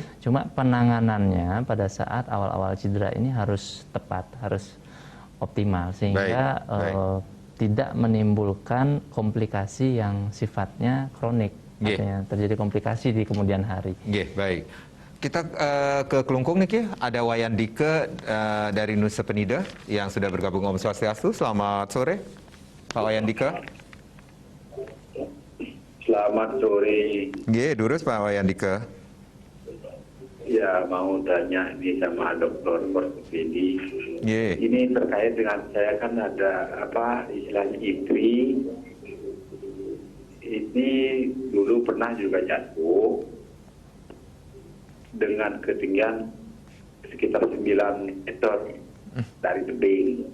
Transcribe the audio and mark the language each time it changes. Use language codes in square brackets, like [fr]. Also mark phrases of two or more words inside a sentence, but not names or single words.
[id] Cuma penanganannya pada saat awal-awal cedera ini harus tepat, harus optimal sehingga Baik. tidak menimbulkan komplikasi yang sifatnya kronik. Yeah. Artinya terjadi komplikasi di kemudian hari. Yeah, baik. Kita ke Kelungkung nih, Ki. Ada Wayan Dike dari Nusa Penida yang sudah bergabung. [ban] Om Swastiastu. [id] Selamat sore, Pak Wayan Dike. Selamat sore. [ban] Nggih, durus [id] Pak Wayan Dike. Ya, mau tanya ini sama dokter ortopedi. Nggih. Ini terkait dengan saya kan ada apa istilahnya istri. Ini dulu pernah juga jatuh dengan ketinggian sekitar 9 meter dari tebing.